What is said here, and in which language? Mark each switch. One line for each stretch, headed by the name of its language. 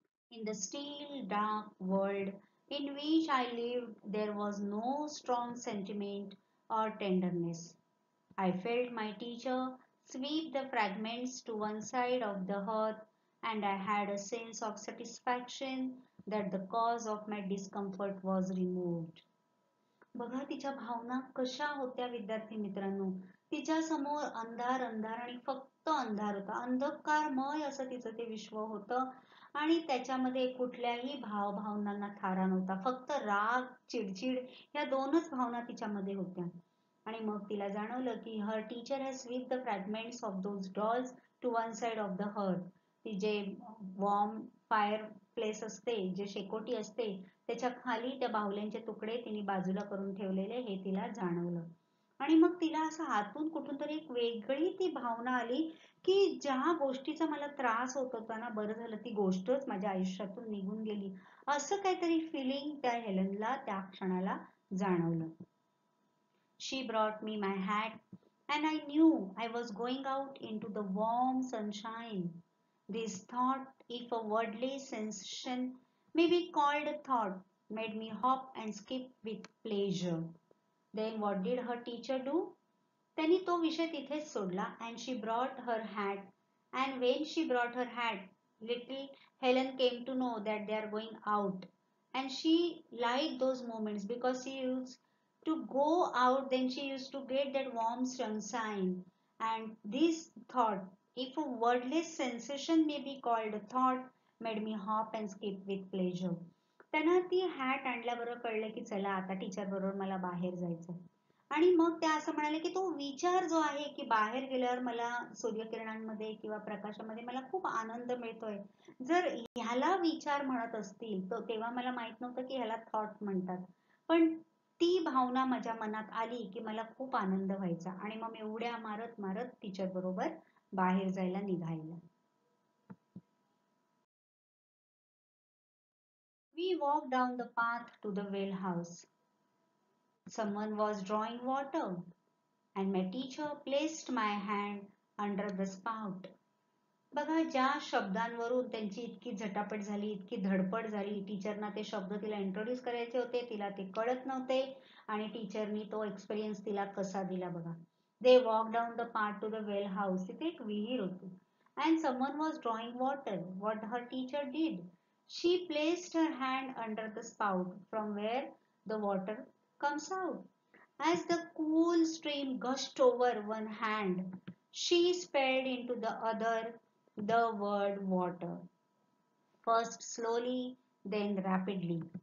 English: In the still dark world in which I lived, there was no strong sentiment or tenderness. I felt my teacher sweep the fragments to one side of the hearth, and I had a sense of satisfaction that the cause of my discomfort was removed.
Marathi: बघा तिच्या भावना कशा होत्या विद्यार्थी मित्रांनो. तिच्या समोर अंधार अंधार आणि फक्त अंधार होता, अंधकारमय असं तिचं ते विश्व होतं, आणि त्याच्यामध्ये कुठल्याही भावभावनांना थारा नव्हता, फक्त राग चिडचिड या दोनच भावना तिच्यामध्ये होत्या. आणि मग तिला जाणवलं की
English: Her teacher has sweep the fragments of those dolls to one side of the hearth.
Marathi: ती जे वॉर्म फायर प्लेस असते, जे शेकोटी असते, त्याच्या खाली त्या बाहुल्यांचे तुकडे तिने बाजूला करून ठेवलेले हे तिला जाणवलं. आणि मग तिला असं आतून कुठून तरी एक वेगळी ती भावना आली की ज्या गोष्टीचा मला त्रास होत होता ना, बरं झालं ती गोष्टच माझ्या आयुष्यातून निघून गेली, असं काहीतरी फिलिंग त्या हेलनला त्या क्षणाला जाणवलं.
English: She brought me my hat, and I knew I was going out into the warm sunshine. This thought, if a wordless sensation may be called a thought, made me hop and skip with pleasure. Then what did her teacher do?
Marathi: त्यांनी तो विषय तिथेच सोडला,
English: and she brought her hat. And when she brought her hat, little Helen came to know that they are going out. And she liked those moments because she used to go out, then she used to get that warm sunshine. And this thought, if a wordless sensation may be called a thought, made me hop and skip with pleasure.
Marathi: त्यांना ती hat आणल्याबरोबर कळलं की चला आता teacher बरोबर मला बाहेर जायचं. आणि मग त्या असं म्हणाले की तो विचार जो आहे की बाहेर गेल्यावर मला सूर्यकिरणांमध्ये किंवा प्रकाशामध्ये मला खूप आनंद मिळतोय, जर ह्याला विचार म्हणत असतील तर तेव्हा मला माहित नव्हतं की ह्याला थॉट म्हणतात, पण ती भावना माझ्या मनात आली की मला खूप आनंद व्हायचा, आणि मग मी उड्या मारत मारत टीचर बरोबर बाहेर जायला निघायला.
English: We walked down the path to the well house. Someone was drawing water, and my teacher placed my hand under the spout.
Marathi: बघा ज्या शब्दांवरून त्यांची इतकी झटापट झाली, इतकी धडपड झाली, टीचरना ते शब्द तिला इंट्रोड्यूस करायचे होते, तिला ते कळत नव्हते, आणि टीचरनी तो एक्सपिरियन्स तिला कसा दिला बघा.
English: They walk down the path to the well house.
Marathi: तिथे एक विहीर होती,
English: and someone was drawing water. What her teacher did? She placed her hand under the spout from where the water comes out. As the cool stream gushed over one hand, she spelled into the other the word water, first slowly, then rapidly.